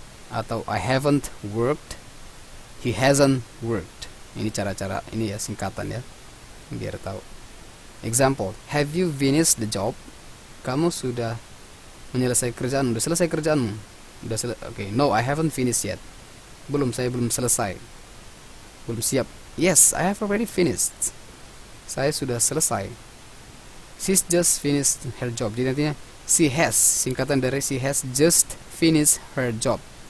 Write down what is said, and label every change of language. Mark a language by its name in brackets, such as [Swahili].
[English] Atau I haven't worked, he hasn't worked. [Indonesian] Ini cara-cara ini ya singkatan ya. Biar tahu. [English] Example, have you finished the job? [Indonesian] Kamu sudah menyelesaikan kerjaan? Udah selesai kerjaanmu? Oke, [English] no, I haven't finished yet. [Indonesian] Belum, saya belum selesai. Belum siap. [English] Yes, I have already finished. [Indonesian] Saya sudah selesai. [English] She's just finished her job. [Indonesian] Jadi nantinya [English] she has, [Indonesian] singkatan dari [English] she has just finished her job.